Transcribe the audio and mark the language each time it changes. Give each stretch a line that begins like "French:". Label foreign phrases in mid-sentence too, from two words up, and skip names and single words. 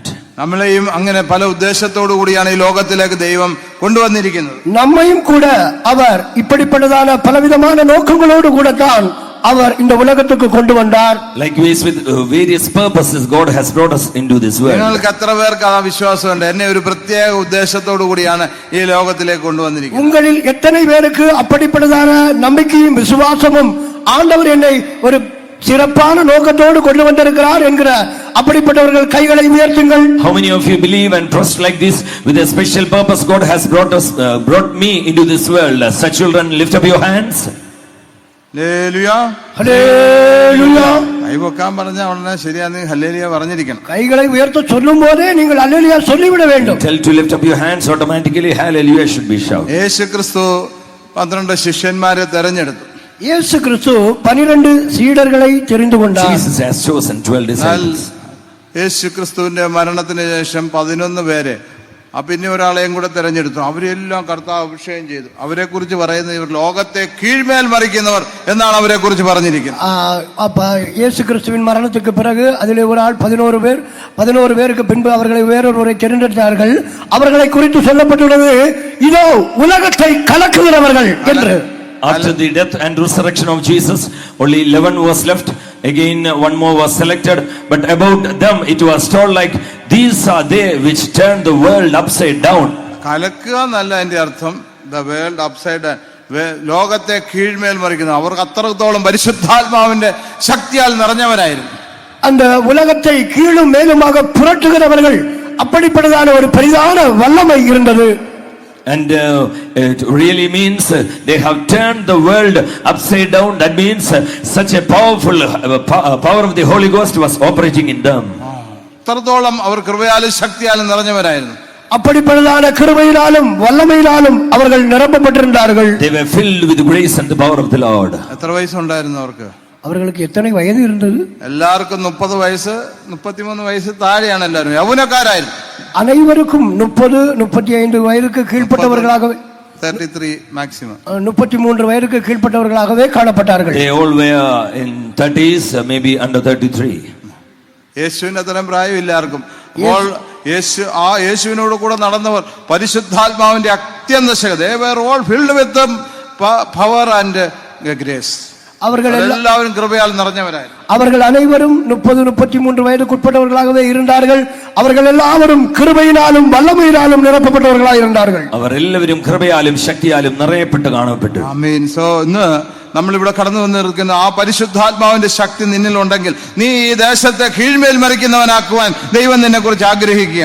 Malayalam: നമ്മളെയും അങ്ങനെ പല ഉദ്ദേശത്തോടു കൂടിയാണ് ഈ ലോകത്തിലേക്ക് ദൈവം കൊണ്ടുവന്നിരിക്കുന്നത്.
Tamil: நம்மையும் கூட அவர் இப்படிப்பட்டதான பலவிதமான நோக்கங்களோடு கூட தான் அவர் இந்த உலகத்துக்கு கொண்டு வந்தார்.
English: Likewise with various purposes God has brought us into this world.
Malayalam: നിങ്ങൾക്ക് എത്ര പേർക്ക് ആ വിശ്വാസമുണ്ട്? എന്നെ ഒരു പ്രത്യേക ഉദ്ദേശത്തോടു കൂടിയാണ് ഈ ലോകത്തിലേക്ക് കൊണ്ടുവന്നിരിക്കുന്നത്.
Tamil: உங்களில் எத்தனை பேருக்கு அப்படிப்பட்டதான நம்பிக்கையும் விசுவாசமும் ஆண்டவர் என்னை ஒரு சிறப்பான நோக்கத்தோடு கொண்டு வந்திருக்கிறார் என்கிற அப்படிப்பட்டவர்கள் கைகளை உயர்த்துங்கள்.
English: How many of you believe and trust like this, with a special purpose God has brought me into this world? Such children, lift up your hands.
Malayalam: ഹല്ലേലൂയ,
Tamil: ஹல்லேலூயா.
Malayalam: കൈവെക്കാൻ പറഞ്ഞ ഉടനെ ശരിയാന്ന് ഹല്ലേലൂയ പറഞ്ഞിരിക്കണം.
Tamil: கைகளை உயர்த்த சொல்லும் போதே நீங்கள் அல்லேலூயா சொல்லிவிட வேண்டும்.
English: Tell to lift up your hands, automatically hallelujah should be shouted.
Malayalam: യേശു ക്രിസ്തു 12 ശിഷ്യന്മാരെ തെരഞ്ഞെടുത്തു.
Tamil: இயேசு கிறிஸ்து 12 சீடர்களை தெரிந்து கொண்டார்.
English: Jesus has chosen 12 disciples.
Malayalam: യേശു ക്രിസ്തുവിന്റെ മരണത്തിന് ശേഷം 11 പേരെ പിന്നെ ഒരാളെയും കൂടെ തെരഞ്ഞെടുത്തു. അവരെല്ലാം കർത്താവ് അഭിഷേകം ചെയ്തു. അവരെ കുറിച്ച് പറയുന്നത് ഇവർ ലോകത്തെ കീഴ്മേൽ മറിക്കുന്നവർ എന്നാണ് അവരെ കുറിച്ച് പറഞ്ഞിരിക്കുന്നത്.
Tamil: அப்ப இயேசு கிறிஸ்துவின் மரணத்துக்கு பிறகு அதிலே ஒரு ஆள் 11 பேருக்கு பின்பு அவர்களை வேறொருவரை தேர்ந்தெடுத்தார்கள். அவர்களை குறித்து சொல்லப்பட்டுள்ளது, இதோ உலகத்தை கலக்குகிறவர்கள் என்று.
English: After the death and resurrection of Jesus, only 11 was left. Again one more was selected, but about them it was told like, these are they which turn the world upside down.
Malayalam: കലക്കുക എന്നല്ല അതിന്റെ അർത്ഥം,
English: the world upside down,
Malayalam: ലോകത്തെ കീഴ്മേൽ മറിക്കുന്നു. അവർക്ക് അത്രത്തോളം പരിശുദ്ധാത്മാവിന്റെ ശക്തിയാൽ നിറഞ്ഞവരായിരുന്നു.
Tamil: அந்த உலகத்தை கீழும் மேலுமாக புரட்டுகிறவர்கள், அப்படிப்பட்டதான ஒரு பெரிதான வல்லமை இருந்தது.
English: And it really means they have turned the world upside down. That means such a powerful power of the Holy Ghost was operating in them.
Malayalam: അത്രത്തോളം അവർ കൃപയാലും ശക്തിയാലും നിറഞ്ഞവരായിരുന്നു.
Tamil: அப்படிப்பட்டதான கிருபையினாலும் വല്ലമയിனாலும் അവர்கள் நிரப்பப்பட்டிருந்தார்கள்.
English: They were filled with the grace and the power of the Lord.
Malayalam: എത്ര വയസ്സുണ്ടായിരുന്നു അവർക്ക്?
Tamil: அவர்களுக்கு எத்தனை வயது இருந்தது?
Malayalam: എല്ലാവർക്കും 30 വയസ്സ് 33 വയസ്സ് താഴെയാണ്. എല്ലാവരും യൗവനക്കാരായിരുന്നു.
Tamil: அனைவருக்கும் 30-35 வயதுக்கு கீழ்ப்பட்டவர்களாகவே,
English: 33 മാക്സിമം
Tamil: 33 வயதுக்கு கீழ்ப்பட்டவர்களாகவே காணப்பட்டார்கள்.
English: They all were in 30s, maybe under 33.
Malayalam: യേശുവിന് അത്രയും പ്രായമില്ല ആർക്കും. അപ്പോൾ യേശുവിനോട് കൂടെ നടന്നവർ പരിശുദ്ധാത്മാവിന്റെ അത്യന്തശക്തി,
English: they were all filled with the power and grace.
Tamil: எல்லாரும் கிருபையால் நிரம்பினவராய். அவர்கள் அனைவரும் 30-33 வயதுக்குட்பட்டவர்களாகவே இருந்தார்கள். அவர்கள் எல்லாரும் கிருபையினாலும் வல்லமையினாலும் நிரப்பப்பட்டவர்களாய் இருந்தார்கள்.
Malayalam: അവർ എല്ലാവരും കൃപയാലും ശക്തിയാലും നിറയപ്പെട്ട് കാണപ്പെട്ടു. ആമേൻ. സോ ഇന്ന് നമ്മളിവിടെ കടന്നു വന്നിരിക്കുന്ന ആ പരിശുദ്ധാത്മാവിന്റെ ശക്തി നിന്നിലുണ്ടെങ്കിൽ നീ ഈ ദേശത്തെ കീഴ്മേൽ മറിക്കുന്നവനാക്കുവാൻ ദൈവം നിന്നെ കുറിച്ച് ആഗ്രഹിക്കുകയാണ്.